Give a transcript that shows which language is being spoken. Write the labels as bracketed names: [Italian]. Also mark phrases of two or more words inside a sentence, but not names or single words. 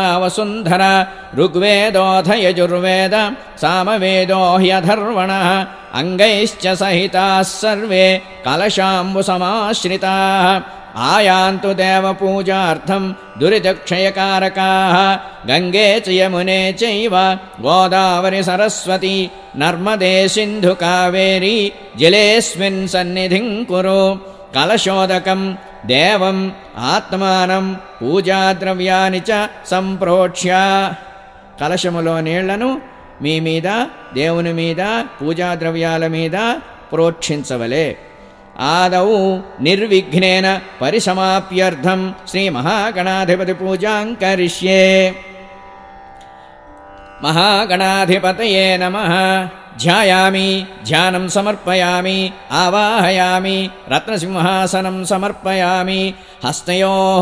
[Sanskrit] वसुन्धरा ऋग्वेदोऽथ यजुर्वेद सामवेदो ह्यथर्वणः अङ्गैश्च सहिताः सर्वे कलशाम्बुसमाश्रिताः आयान्तु देवपूजार्थं दुरितक्षयकारकाः गङ्गे च यमुने चैव गोदावरि सरस्वती नर्मदे सिन्धु कावेरी जलेऽस्मिन् सन्निधिं कुरु। कलशोदकं देवम् आत्मानं पूजाद्रव्यानि च सम्प्रोक्ष्य [Telugu] कलशमुलो నీళ్లను మీ మీద దేవుని మీద పూజాద్రవ్యాల మీద ప్రోక్షించవలే। [Sanskrit] आदौ निर्विघ्नेन परिसमाप्यर्थं श्रीमहागणाधिपति पूजां करिष्ये। महागणाधिपतये नमः। ध्यायामि ध्यानं समर्पयामि आवाहयामि रत्नसिंहासनं समर्पयामि हस्तयोः